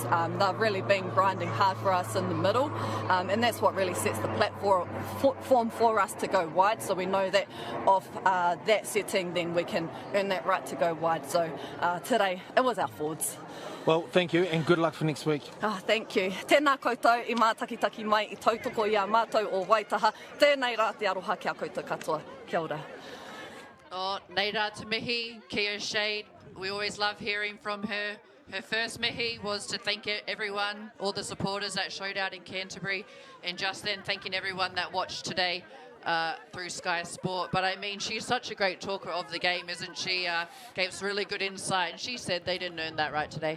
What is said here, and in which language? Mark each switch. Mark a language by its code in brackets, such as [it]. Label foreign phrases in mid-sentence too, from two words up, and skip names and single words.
[en] They've really been grinding hard for us in the middle, and that's what really sets the platform for us to go wide, so we know that off that setting then we can earn that right to go wide. So today it was our forwards. Well, thank you, and good luck for next week. Oh, thank you. [mi] Tēnā koutou I mātakitaki mai I tautoko I a mātou o Waitaha. Tēnei rā te aroha kia koutou katoa. Kia ora. Oh, nei rā te mihi, kia Shade. [en] We always love hearing from her. Her first mihi was to thank everyone, all the supporters that showed out in Canterbury, and just then thanking everyone that watched today through Sky Sport. But I mean, she's such a great talker of the game, isn't she? Gave us really good insight, and she said they didn't earn that right today.